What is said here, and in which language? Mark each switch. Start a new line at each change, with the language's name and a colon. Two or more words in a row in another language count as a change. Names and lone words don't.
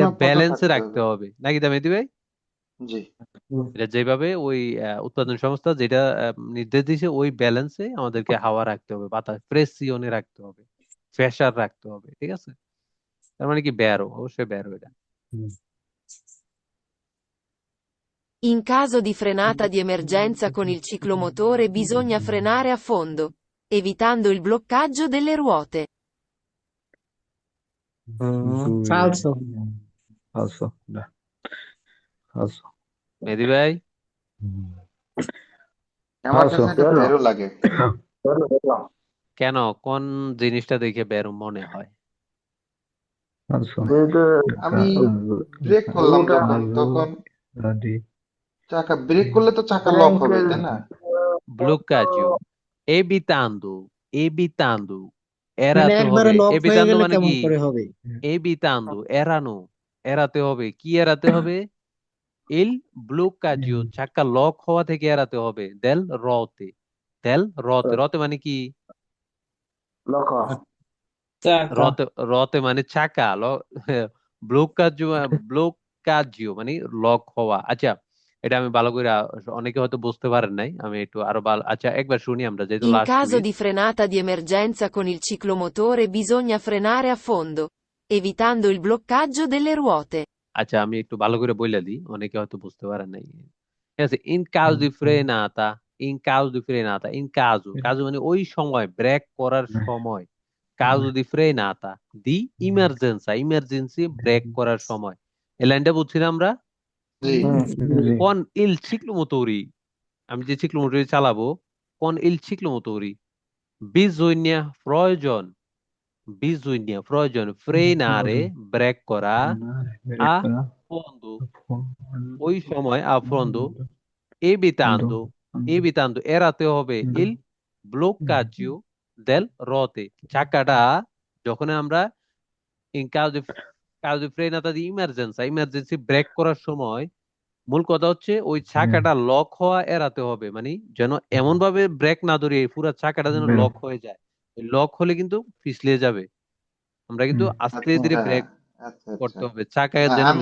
Bangla: পরিমাপটা ব্যালেন্সে থাকতে রাখতে হবে হবে নাকি দা মেহেদী ভাই? জি এটা যেভাবে ওই উৎপাদন সংস্থা যেটা নির্দেশ দিয়েছে ওই ব্যালেন্সে আমাদেরকে হাওয়া রাখতে হবে, বাতাস প্রেসিয়নে রাখতে হবে, প্রেসার রাখতে হবে, ঠিক আছে? তার মানে কি ব্যারো, অবশ্যই ব্যারো এটা।
Italian: In caso di frenata di emergenza con il ciclomotore bisogna frenare a fondo, evitando il bloccaggio delle ruote. falso falso falso
Bangla: মেহেদী ভাই আমার Also, কাছে এটা বেরো লাগে। কেন কোন জিনিসটা দেখে বের মনে হয়? also, আমি ব্রেক করলাম যখন তখন চাকা ব্রেক করলে তো চাকা লক হবে, তাই না?
Italian: Blocaggio, evitando, evitando,
Bangla: মানে এড়াতে একবারে হবে। লক হয়ে evitando গেলে মানে কেমন কি? করে হবে? evitando, এড়ানো, এড়াতে হবে। কি এড়াতে হবে?
Italian: il bloccaggio,
Bangla: চাকা লক হওয়া থেকে এড়াতে হবে।
Italian: del rote, del rote, rote মানে কি?
Bangla: চাকা
Italian: ruote ruote
Bangla: মানে চাকা, ব্লকাজ্জো, ব্লকাজ্জিও মানে লক হওয়া। আচ্ছা, এটা আমি ভালো করে অনেকে হয়তো বুঝতে পারেন নাই, আমি একটু আরো ভালো। আচ্ছা, একবার শুনি আমরা, যেহেতু
Italian: In
Bangla: লাস্ট
Italian: caso
Bangla: কুইজ।
Italian: di frenata di emergenza con il ciclomotore bisogna frenare a fondo, evitando il bloccaggio delle ruote.
Bangla: আচ্ছা, আমি একটু ভালো করে বলে দিই, অনেকে হয়তো বুঝতে পারেন নাই। ঠিক আছে,
Italian: in caso di frenata, in caso di frenata, in caso,
Bangla: কাজু মানে ওই সময়, ব্রেক করার সময়।
Italian: caso di frenata, di emergenza,
Bangla: ইমার্জেন্সি ব্রেক করার সময়। এই লাইনটা বুঝছি না আমরা? জি।
Italian: con il ciclomotore,
Bangla: আমি যে চিক্লোমোটরি চালাবো,
Italian: con il ciclomotore
Bangla: বিজুইনিয়া প্রয়োজন, বিজুইনিয়া প্রয়োজন ফ্রেনারে ব্রেক করা
Italian: a fondo,
Bangla: ওই সময়
Italian: a fondo, evitando, evitando
Bangla: এড়াতে হবে
Italian: il bloccaggio del rote,
Bangla: চাকাটা যখন আমরা
Italian: in caso di frenata di emergenza,
Bangla: ইমার্জেন্সি ব্রেক করার সময়, মূল কথা হচ্ছে ওই চাকাটা লক হওয়া এড়াতে হবে। মানে যেন এমন ভাবে ব্রেক না ধরি পুরো চাকাটা যেন লক হয়ে যায়। লক হলে কিন্তু পিছলে যাবে। আমরা কিন্তু আস্তে আচ্ছা, ধীরে হ্যাঁ, ব্রেক আচ্ছা আচ্ছা। করতে হবে, চাকা হ্যাঁ, যেন